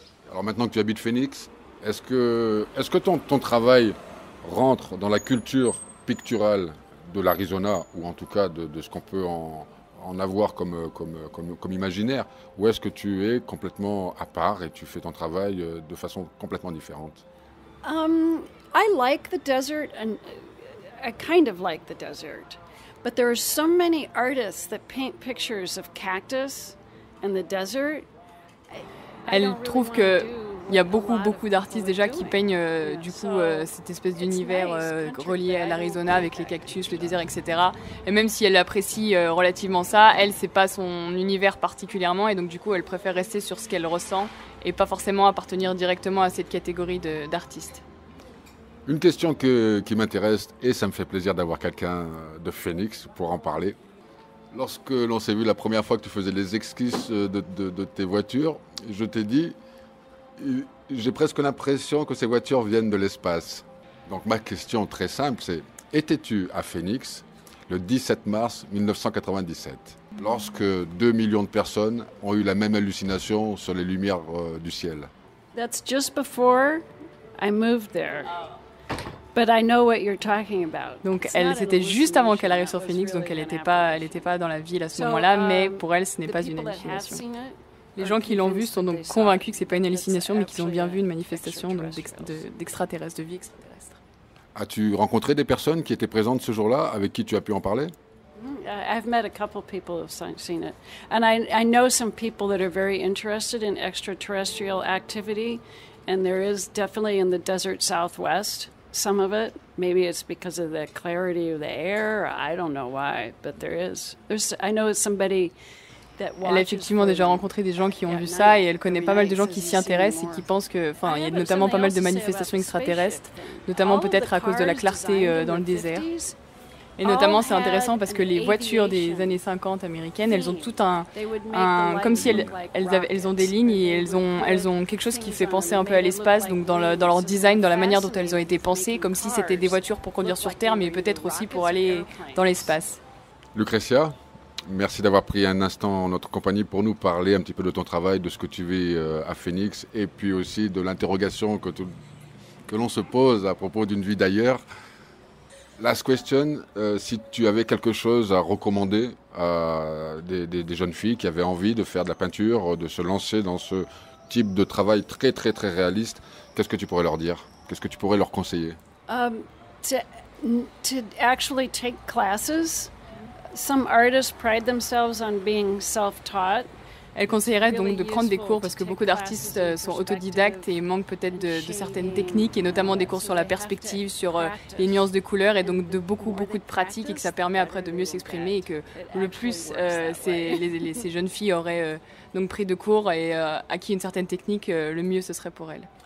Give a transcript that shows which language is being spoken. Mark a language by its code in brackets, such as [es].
[fr] Alors maintenant que tu habites Phoenix, est-ce que ton travail rentre dans la culture picturale de l'Arizona, ou en tout cas de ce qu'on peut en avoir comme imaginaire, ou est-ce que tu es complètement à part et tu fais ton travail de façon complètement différente? [en] I like the desert, and I kind of like the desert. But there are so many artists that paint pictures of cactus and the desert. [fr] Elle trouve que il y a beaucoup d'artistes déjà qui peignent cette espèce d'univers relié à l'Arizona avec les cactus, le désert, etc. Et même si elle apprécie relativement ça, elle, c'est pas son univers particulièrement et donc du coup elle préfère rester sur ce qu'elle ressent et pas forcément appartenir directement à cette catégorie d'artistes. Une question qui m'intéresse et ça me fait plaisir d'avoir quelqu'un de Phoenix pour en parler. Lorsque l'on s'est vu la première fois que tu faisais les esquisses de tes voitures, je t'ai dit, j'ai presque l'impression que ces voitures viennent de l'espace. Donc ma question très simple, c'est, étais-tu à Phoenix le 17 mars 1997, lorsque 2 millions de personnes ont eu la même hallucination sur les lumières du ciel? [en] That's just before I moved there. But I know what you're talking about. [fr] Donc c'était juste avant qu'elle arrive sur Phoenix, donc elle n'était pas dans la ville à ce moment-là, mais pour elle ce n'est pas une hallucination. Les gens qui l'ont vu sont donc convaincus que c'est pas une hallucination, mais qu'ils ont bien vu une manifestation d'extraterrestres, de vie extraterrestre. As-tu rencontré des personnes qui étaient présentes ce jour-là, avec qui tu as pu en parler? [en] I've met a couple people who've seen it. And I know some people that are very interested in extraterrestrial activity, and there is definitely in the desert southwest some of it. Maybe it's because of the clarity of the air. I don't know why, but there is. I know somebody [fr] Elle a effectivement déjà rencontré des gens qui ont vu ça et elle connaît pas mal de gens qui s'y intéressent et qui pensent que, enfin, il y a notamment pas mal de manifestations extraterrestres, notamment peut-être à cause de la clarté dans le désert. Et notamment, c'est intéressant parce que les voitures des années 50 américaines, elles ont tout comme si elles ont des lignes et elles ont quelque chose qui fait penser un peu à l'espace, donc dans leur design, dans la manière dont elles ont été pensées, comme si c'était des voitures pour conduire sur Terre, mais peut-être aussi pour aller dans l'espace. Lucretia, merci d'avoir pris un instant en notre compagnie pour nous parler un petit peu de ton travail, de ce que tu vis à Phoenix, et puis aussi de l'interrogation que l'on se pose à propos d'une vie d'ailleurs. [en] Last question, [fr] si tu avais quelque chose à recommander à des jeunes filles qui avaient envie de faire de la peinture, de se lancer dans ce type de travail très très très réaliste, qu'est-ce que tu pourrais leur dire? Qu'est-ce que tu pourrais leur conseiller? [en] To actually take classes. Some artists pride themselves on being self-taught. [fr] Elle conseillerait donc de prendre des cours parce que beaucoup d'artistes sont autodidactes et manquent peut-être de certaines techniques et notamment des cours sur la perspective, sur les nuances de couleurs et donc de beaucoup de pratiques et que ça permet après de mieux s'exprimer et que le plus ces jeunes filles auraient donc pris de cours et acquis une certaine technique, le mieux ce serait pour elles.